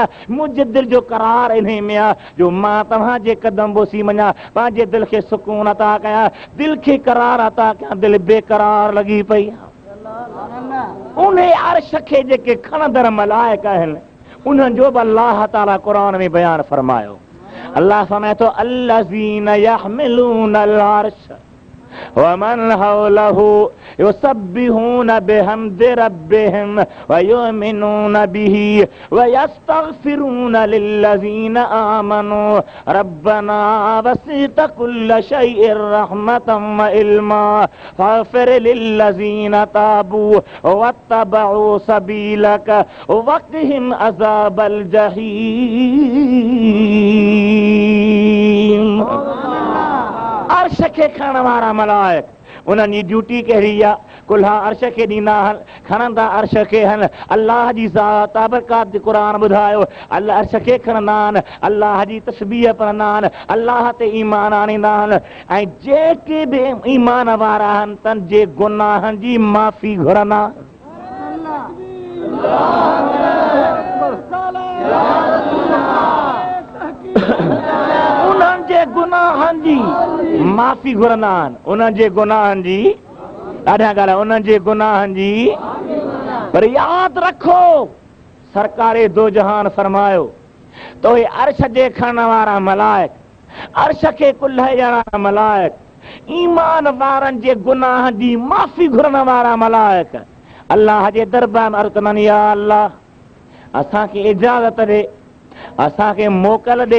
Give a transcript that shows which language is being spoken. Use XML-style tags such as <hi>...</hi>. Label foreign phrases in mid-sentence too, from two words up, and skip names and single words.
<sd>मुंहिंजे दिल जो करार इन्हे में आहे जो मां तव्हांजे कदम बोसी वञा, पंहिंजे दिल खे सुकून अता कयां, दिल खे करार अता कयां। दिल बेकरार लॻी पई। उन अर्श खे जेके खणंदड़ मलाइक आहिनि, उन्हनि जो बि अल्लाह ताला क़ुरान में बयानु फरमायो। अल्लाह फरमाए थो,</sd> <ar>الَّذِينَ يَحْمِلُونَ الْعَرْشَ وَمَنْ حَوْلَهُ يُسَبِّحُونَ بِحَمْدِ رَبِّهِمْ وَيُؤْمِنُونَ بِهِ وَيَسْتَغْفِرُونَ لِلَّذِينَ آمَنُوا رَبَّنَا وَسِعْتَ كُلَّ شَيْءٍ رَحْمَةً وَعِلْمًا فَاغْفِرْ لِلَّذِينَ تَابُوا وَاتَّبَعُوا سَبِيلَكَ وَقِهِمْ عَذَابَ الْجَحِيمِ.</ar> <sd>अर्श खे खणण वारा मलाइक, उन्हनि जी ड्यूटी कहिड़ी आहे? कुल्हा अर्श खे ॾींदा आहिनि, खणंदा अर्श खे आहिनि। अल्लाह जी ज़ात ताबरकात क़ुरान ॿुधायो, अल्लाह अर्श खे खणंदा आहिनि, अल्लाह जी तस्बीह पढ़ंदा आहिनि, अल्लाह ते ईमान आणींदा आहिनि। ऐं जेके बि ईमान वारा आहिनि तन जे गुनाहनि जी माफ़ी घुरंदा। उन्हनि जे गुनाहनि जी माफ़ी घुरंदा आहिनि, उन्हनि जे गुनाहनि जी, ॾाढा ॻाल्हि, उन्हनि जे गुनाहनि जी। पर यादि रखो, सरकारे दो जहान फरमायो तो हे अर्श जे खणण वारा मलाइक, अर्श खे कुल्हण वारा मलाइक, ईमान वारनि जे गुनाहनि जी माफ़ी घुरण वारा मलाइक अल्लाह जे दरबार में अर्ज़ कंदा आहिनि, या अल्लाह असांखे इजाज़त ॾे, असांखे मोकल ॾे।</sd>